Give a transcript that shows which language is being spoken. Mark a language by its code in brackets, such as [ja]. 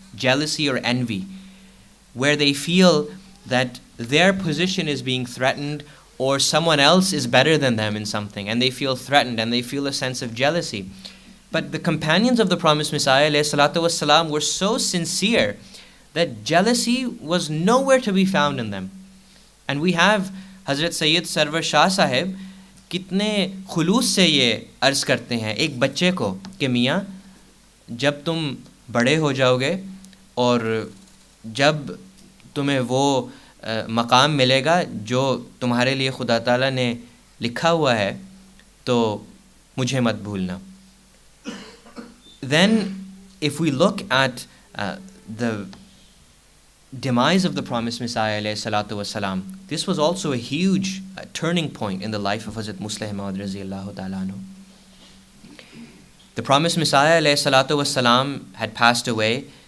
[en] Jealousy or envy, where they feel that their position is being threatened, or someone else is better than them in something, and they feel threatened and they feel a sense of jealousy. But the companions of the promised Messiah ﷺ were so sincere that jealousy was nowhere to be found in them. And we have [hi] Hazrat Sayyid Sarwar Shah Sahib कितने खुलूस से ये अर्ज़ करते हैं एक बच्चे को कि मियाँ जब तुम बड़े हो जाओगे और जब तुम्हें वो मकाम मिलेगा जो तुम्हारे लिए खुदा ताला ने लिखा हुआ है तो मुझे मत भूलना. [en] then if we look at the demise of the promised Messiah alayhi salatu wasalam, this was also a huge turning point in the life of Hazrat Musleh Maud radiyallahu ta'ala anhu. The promised Messiah alayhi salatu wasalam had passed away.